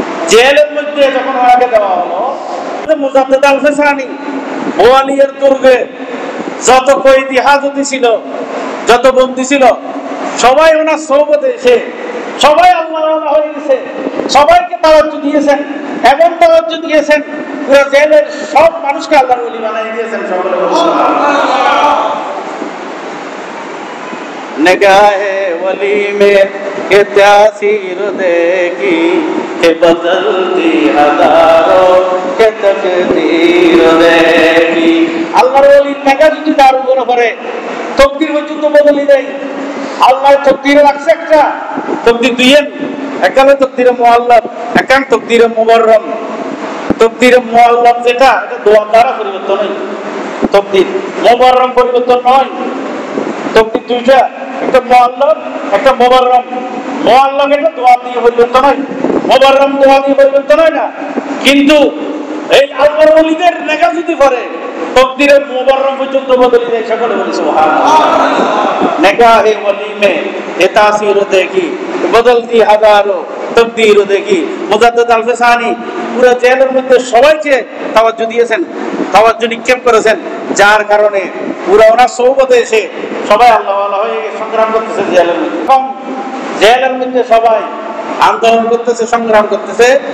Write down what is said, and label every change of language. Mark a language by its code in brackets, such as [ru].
[bn] জেলের মধ্যে যখন ওনাকে দেওয়া হলো, মুজাদ্দিদ আল-ফিসানি গোয়ালিয়র দুর্গে যত কয়েদি হাজতে ছিল, যত বন্দী ছিল, সবাই ওনার সোহবতে এসে সবাই আল্লাহ হয়ে গেছে, সবাইকে তাওয়াজ্জুহ দিয়েছেন, এমন তাওয়াজ্জুহ দিয়েছেন পুরো জেলের সব মানুষকে আল্লাহর ওলি বানিয়ে দিয়েছেন। সকলে সুবহানাল্লাহ। [hi] निगाहे वली में के तासीर देखी के बदलती हजारों के तकदीर देखी। [bn] আল্লাহর ওলির নেগা যদি তার উপরে পড়ে তকদির পর্যন্ত বদলে দেয়। আল্লাহ তকদিরে রাখছে একটা তকদির দুইয়ের, একালে তকদিরে মুআল্লাক, একান তকদিরে মুবাররম। তকদিরে মুআল্লাক যেটা এটা দোয়া দ্বারা পরিবর্তন হয়, তকদির মুবাররম পরিবর্তন নয়। তকদির দুইটা, একটা মুআল্লাক একটা মুবাররম। মুআল্লাক এটা দোয়া দিয়ে পরিবর্তন হয়, মুবাররম দোয়া দিয়ে পরিবর্তন হয় না। কিন্তু এই আল্লাহর ওলিদের নেগা যদি পড়ে তকদিরের মুবাররম পর্যন্ত বদলে যায়। সকলে বলি সুবহানাল্লাহ। [hi] निगाहे वली में ये तासीर देखी बदलती हजारों तकदीर देखी। [bn] मुजाद्दिद আল-ফিসানি পুরো জেলের মধ্যে সবাইকে তাওয়াজ্জুহ দিয়েছেন, তাওয়াজ্জুহ নিক্ষেপ করেছেন, যার কারণে পুরো ওনার সোহবতে এসে সবাই আল্লাহ ওয়ালা হয়ে সংগ্রাম করতেছে জেলের মধ্যে। জেলের মধ্যে সবাই আন্দোলন করতেছে, সংগ্রাম করতেছে।